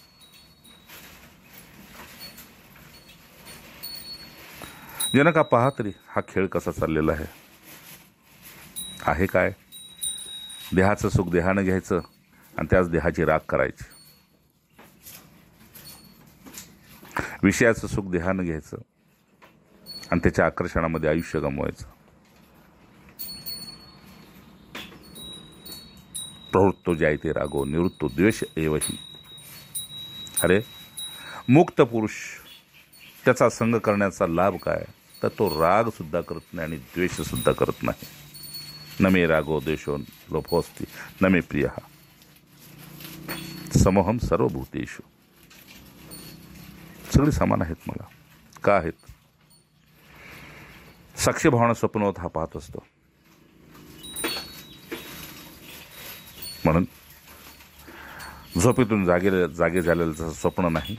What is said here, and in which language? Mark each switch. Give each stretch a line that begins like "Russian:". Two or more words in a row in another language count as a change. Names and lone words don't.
Marathi: जनका पहा तरी हा खेळ कसा चाललेला आहे काय? देहाचं सुख देहानं घ्यायचं आणि त्याच देहाची राख करायची. विषयाचं सुख देहानं घ्यायचं आणि त्याच्या आकर्षणामध्ये आयुष्य गमवायचं.
Sanskrit: प्रवृत्तो जायते रागो निवृत्तो द्वेष एवही.
Marathi: अरे मुक्त पुरुष त्याचा संग करण्याचा लाभ काय तर तो राग सुद्धा करत नाही आणि द्वेष सुद्धा करत नाही.
Sanskrit: न मे रागो द्वेषो लोभोस्ति न मे प्रिय समोहम सर्वभूतेषु.
Marathi: सगळी समान आहेत मला. का आहेत? साक्ष भावना स्वप्नवत हा पाहत असतो. म्हणून झोपेतून जागे झालेलं स्वप्न नाही.